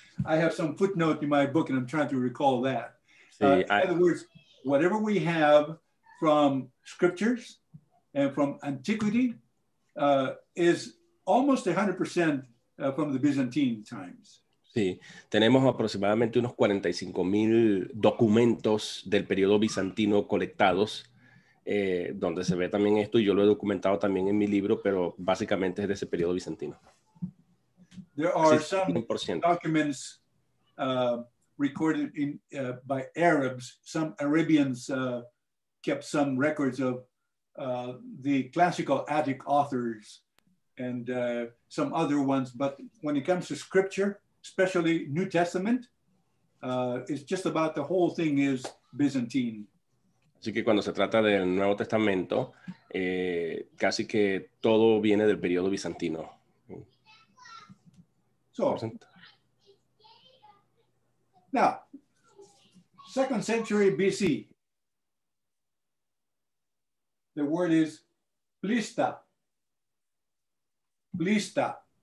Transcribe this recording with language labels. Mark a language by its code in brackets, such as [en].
[en] I have some footnote in my book, and I'm trying to recall that. In other words, whatever we have from scriptures and from antiquity is almost 100% from the Byzantine times. [es] Sí, tenemos aproximadamente unos 45,000 documentos del periodo bizantino colectados, donde se ve también esto, y yo lo he documentado también en mi libro, pero básicamente es de ese periodo bizantino. [en] There are some documents recorded by Arabs. Some Arabians kept some records of the classical Attic authors and some other ones. But when it comes to scripture, especially New Testament, it's just about the whole thing is Byzantine. [es] Así que cuando se trata del Nuevo Testamento, casi que todo viene del periodo bizantino. [en] So, now, 2nd century BC, the word is plista. Plista.